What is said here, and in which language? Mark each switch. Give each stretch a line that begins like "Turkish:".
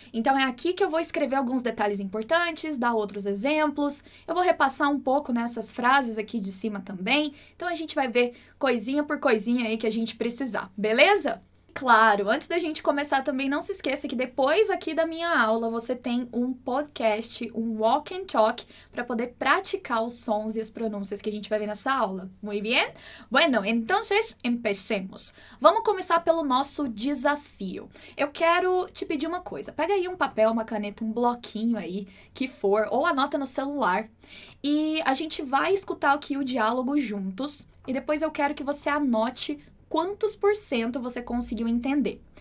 Portuguese: Então, é aqui que eu vou escrever alguns detalhes importantes, dar outros exemplos, eu vou repassar um pouco nessas frases aqui de cima também, então a gente vai ver coisinha por coisinha aí que a gente precisar, beleza? Claro, antes da gente começar também, não se esqueça que depois aqui da minha aula você tem um podcast, um walk and talk, para poder praticar os sons e as pronúncias que a gente vai ver nessa aula.
Spanish: Muy bien? Bueno, entonces empecemos.
Portuguese: Vamos começar pelo nosso desafio. Eu quero te pedir uma coisa. Pega aí um papel, uma caneta, um bloquinho aí, que for, ou anota no celular. E a gente vai escutar aqui o diálogo juntos. E depois eu quero que você anote quantos por cento você conseguiu entender.